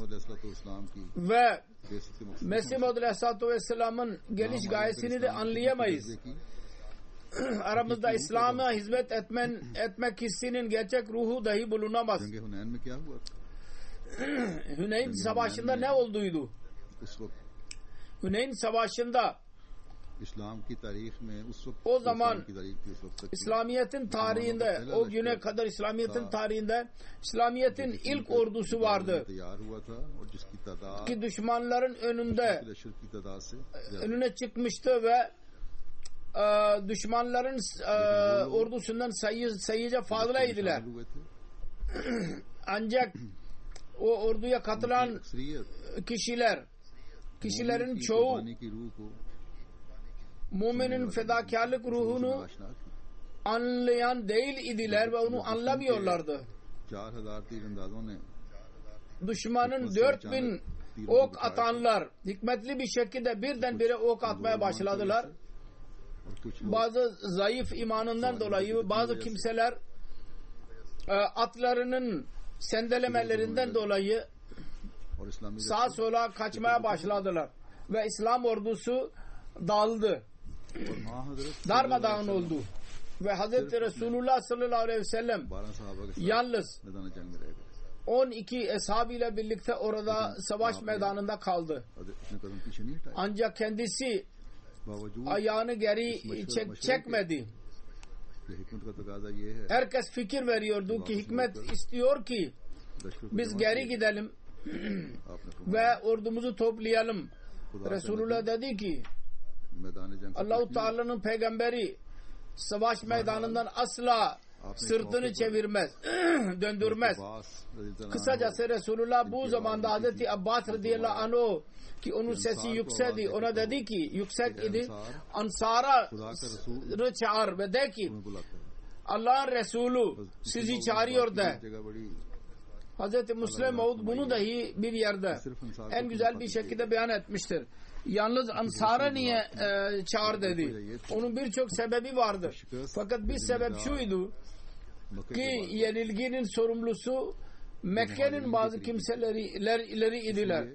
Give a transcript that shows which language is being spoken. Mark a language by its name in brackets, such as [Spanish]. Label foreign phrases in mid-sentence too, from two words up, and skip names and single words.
[Turkish] Ve Mesih Maud [Arabic] عليه الصلاة والسلام'ın [Turkish] geliş gayesini de anlayamayız. Aramızda İslam'a hizmet etmek hissinin gerçek ruhu dahi bulunamaz. Hüneyn Savaşı'nda ne olduydu? [Urdu] اس وقت [Turkish] Hüneyn Savaşı'nda [Urdu] اسلام کی تاریخ میں اس وقت [Turkish] o zaman [Urdu] اسلام کی تاریخ تھی اس وقت تک [Turkish] İslamiyet'in tarihinde, o güne kadar İslamiyet'in tarihinde İslamiyet'in ilk ordusu vardı [Urdu] تیار ہوا تھا اور جس کی تعداد [Turkish] ki düşmanların önünde [Urdu] لشکر کی تعداد سے [Turkish] önüne çıkmıştı ve düşmanların ordusundan sayıca fazlaydılar. [Urdu] ہوئے تھے [Turkish] Ancak o orduya katılan [Urdu] अक्सरियत [Turkish] kişilerin [Urdu] की [Turkish] çoğu [Urdu] قربانی کی روح کو [Turkish] müminin fedakarlık ruhunu [Urdu] آشنا تھی. [Turkish] anlayan değil idiler ve onu anlamıyorlardı. [Urdu] 4000 تیراندازوں نے [Turkish] Düşmanın 4000 ok atanlar hikmetli bir şekilde birdenbire ok atmaya başladılar. [Urdu] اور کچھ لوگ [Turkish] Bazı zayıf imanından dolayı bazı kimseler atlarının sendelemelerinden dolayı [Urdu] اور اسلامی [Turkish] sağa sola kaçmaya başladılar ve İslam ordusu dağıldı, [Urdu] اور ہاں حضرت [Turkish] darmadağın oldu ve Hazreti Resulullah [Arabic] صلى الله عليه وسلم [Urdu] 12 صحابہ کے ساتھ [Turkish] yalnız [Urdu] میدان جنگ میں رہ گئے [Turkish] 12 eshabıyla birlikte orada savaş meydanında kaldı. [Urdu] اور اپنے قدم پیچھے نہیں ہٹائے [Turkish] Ancak kendisi [Urdu] बावजूद [Turkish] ayağını geri çekmedi. [Urdu] کہ حکمت کا تقاضا یہ ہے [Turkish] Herkes fikir veriyordu ki hikmet istiyor ki [Urdu] لشکر کو [Turkish] biz [Urdu] जमा [Turkish] geri [Urdu] किया। [Turkish] gidelim [Urdu] آپ نے فرمایا, [Turkish] ve ordumuzu toplayalım. [Urdu] खुदा [Turkish] Resulullah [Urdu] से [Turkish] dedi ki [Urdu] میدان جنگ سے [Turkish] Allah-u [Urdu] کچھ نہیں [Turkish] Teala'nın peygamberi savaş meydanından asla sırtını çevirmez, döndürmez. [Arabic] عباس رضي الله عنه [Turkish] Kısacası Resulullah bu zamanda Hazreti Abbas [Arabic] رضي الله عنه [Turkish] ki onun sesi yükseldi, ona dedi ki yüksek idi, Ansar'a [Urdu] خدا کا رسول [Turkish] çağır ve de ki [Urdu] تمہیں بلاتا ہے [Turkish] Allah'ın Resulü sizi çağırıyor de. [Urdu] جگہ بڑی [Turkish] Hazreti Müslim Maud bunu dahi bir yerde en güzel bir şekilde beyan etmiştir. Yalnız Ansar'a niye çağır dedi. Onun birçok sebebi vardır. Fakat bir sebep şuydu ki yenilginin sorumlusu Mekke'nin bazı kimseleri idiler.